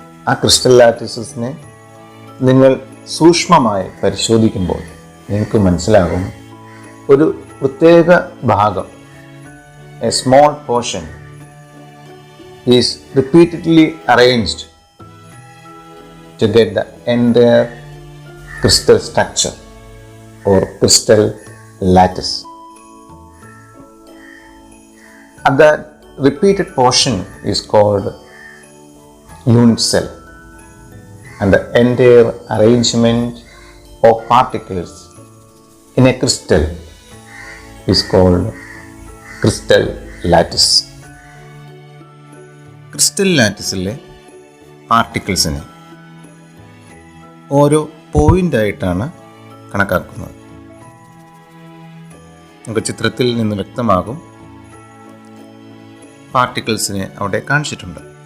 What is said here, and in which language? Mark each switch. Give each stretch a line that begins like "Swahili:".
Malayalam: ആ ക്രിസ്റ്റൽ ലാറ്റിസസിനെ നിങ്ങൾ സൂക്ഷ്മമായി പരിശോധിക്കുമ്പോൾ നിങ്ങൾക്ക് മനസ്സിലാകും ഒരു പ്രത്യേക ഭാഗം,
English: A small portion is repeatedly arranged to get the entire crystal structure or crystal lattice. And that repeated portion is called unit cell, and the entire arrangement of particles in a crystal is called crystal lattice.
Malayalam: Crystal ലാറ്റിസിലെ പാർട്ടിക്കിൾസിനെ ഓരോ പോയിൻ്റായിട്ടാണ് കണക്കാക്കുന്നത്. നമുക്ക് ചിത്രത്തിൽ നിന്ന് വ്യക്തമാകും, പാർട്ടിക്കിൾസിനെ അവിടെ കാണിച്ചിട്ടുണ്ട്.